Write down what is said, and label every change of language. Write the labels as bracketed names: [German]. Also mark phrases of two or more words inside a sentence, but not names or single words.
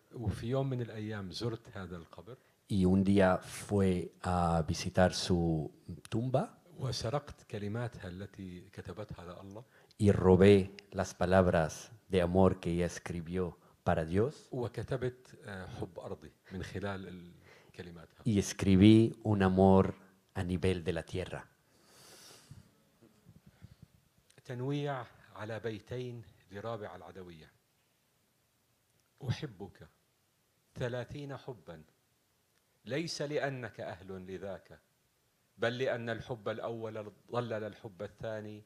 [Spanish] Y un día fue a visitar su tumba y robé las palabras de amor que ella escribió para Dios y escribí un amor a nivel de la tierra. [Arabic] تنويع على بيتين لرابع العدوية. أحبك 30 حبا ليس لأنك أهل لذاك بل لأن الحب الأول ضلل الحب الثاني